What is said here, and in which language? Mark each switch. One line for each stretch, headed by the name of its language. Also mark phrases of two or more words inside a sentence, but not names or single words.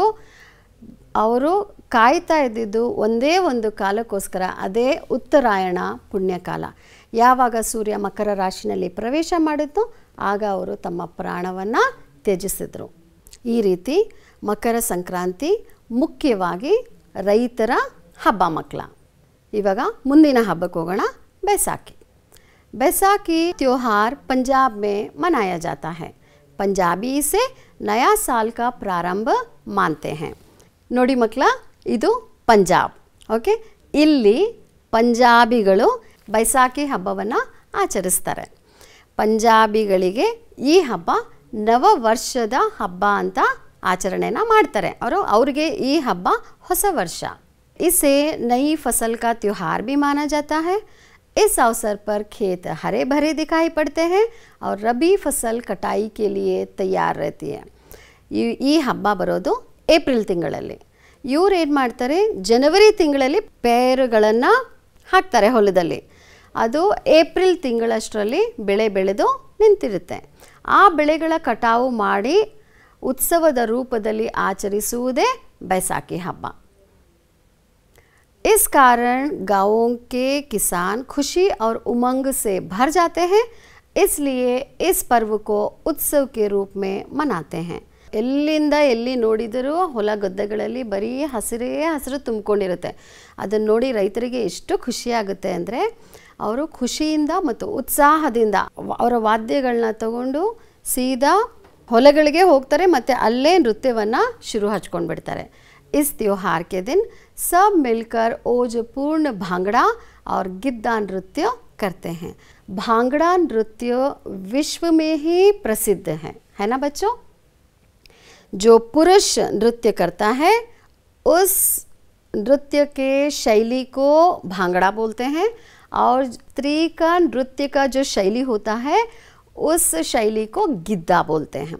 Kannada: ಅವರು ಕಾಯ್ತಾ ಇದ್ದಿದ್ದು ಒಂದೇ ಒಂದು ಕಾಲಕ್ಕೋಸ್ಕರ, ಅದೇ ಉತ್ತರಾಯಣ ಪುಣ್ಯಕಾಲ. ಯಾವಾಗ ಸೂರ್ಯ ಮಕರ ರಾಶಿನಲ್ಲಿ ಪ್ರವೇಶ ಮಾಡಿದ್ನೋ ಆಗ ಅವರು ತಮ್ಮ ಪ್ರಾಣವನ್ನು ತ್ಯಜಿಸಿದರು. ಈ ರೀತಿ ಮಕರ ಸಂಕ್ರಾಂತಿ ಮುಖ್ಯವಾಗಿ ರೈತರ ಹಬ್ಬ ಮಕ್ಕಳ. ಇವಾಗ ಮುಂದಿನ ಹಬ್ಬಕ್ಕೆ ಹೋಗೋಣ.
Hindi: बैसाखी. बैसाखी त्यौहार पंजाब में मनाया जाता है. पंजाबी इसे नया साल का प्रारंभ मानते हैं.
Kannada: ನೋಡಿ ಮಕ್ಕಳ, ಇದು ಪಂಜಾಬ್. ಓಕೆ, ಇಲ್ಲಿ ಪಂಜಾಬಿಗಳು ಬೈಸಾಖಿ ಹಬ್ಬವನ್ನು ಆಚರಿಸ್ತಾರೆ. ಪಂಜಾಬಿಗಳಿಗೆ ಈ ಹಬ್ಬ ನವ ವರ್ಷದ ಹಬ್ಬ ಅಂತ ಆಚರಣೆನ ಮಾಡ್ತಾರೆ. ಅವ್ರಿಗೆ ಈ ಹಬ್ಬ ಹೊಸ ವರ್ಷ.
Hindi: इसे नई फसल का त्यौहार भी माना जाता है. इस अवसर पर खेत हरे भरे दिखाई पड़ते हैं और रबी फसल कटाई के लिए तैयार रहती है.
Kannada: ಈ ಹಬ್ಬ ಬರೋದು ಏಪ್ರಿಲ್ ತಿಂಗಳಲ್ಲಿ. ಇವ್ರು ಏನು ಮಾಡ್ತಾರೆ, ಜನವರಿ ತಿಂಗಳಲ್ಲಿ ಪೇರುಗಳನ್ನು ಹಾಕ್ತಾರೆ ಹೊಲದಲ್ಲಿ. ಅದು ಏಪ್ರಿಲ್ ತಿಂಗಳಷ್ಟರಲ್ಲಿ ಬೆಳೆ ಬೆಳೆದು ನಿಂತಿರುತ್ತೆ. ಆ ಬೆಳೆಗಳ ಕಟಾವು ಮಾಡಿ ಉತ್ಸವದ ರೂಪದಲ್ಲಿ ಆಚರಿಸುವುದೇ बैसाखी ಹಬ್ಬ.
Hindi: इस कारण गाँवों के किसान खुशी और उमंग से भर जाते हैं. इसलिए इस पर्व को उत्सव के रूप में मनाते हैं.
Kannada: ಎಲ್ಲಿಂದ ಎಲ್ಲಿ ನೋಡಿದರೂ ಹೊಲ ಗದ್ದೆಗಳಲ್ಲಿ ಬರೀ ಹಸಿರೇ ಹಸಿರು ತುಂಬಿಕೊಂಡಿರುತ್ತೆ. ಅದನ್ನು ನೋಡಿ ರೈತರಿಗೆ ಎಷ್ಟು ಖುಷಿಯಾಗುತ್ತೆ ಅಂದರೆ, ಅವರು ಖುಷಿಯಿಂದ ಮತ್ತು ಉತ್ಸಾಹದಿಂದ ಅವರ ವಾದ್ಯಗಳನ್ನ ತಗೊಂಡು ಸೀದಾ ಹೊಲಗಳಿಗೆ ಹೋಗ್ತಾರೆ ಮತ್ತು ಅಲ್ಲೇ ನೃತ್ಯವನ್ನು ಶುರು ಹಚ್ಕೊಂಡು ಬಿಡ್ತಾರೆ.
Hindi: इस त्यौहार के दिन सब मिलकर ओजपूर्ण भांगड़ा और गिद्दा नृत्य करते हैं. भांगड़ा नृत्य विश्व में ही प्रसिद्ध है ना बच्चों. जो पुरुष नृत्य करता है उस नृत्य के शैली को भांगड़ा बोलते हैं और स्त्री का नृत्य का जो शैली होता है उस शैली को गिद्दा बोलते हैं.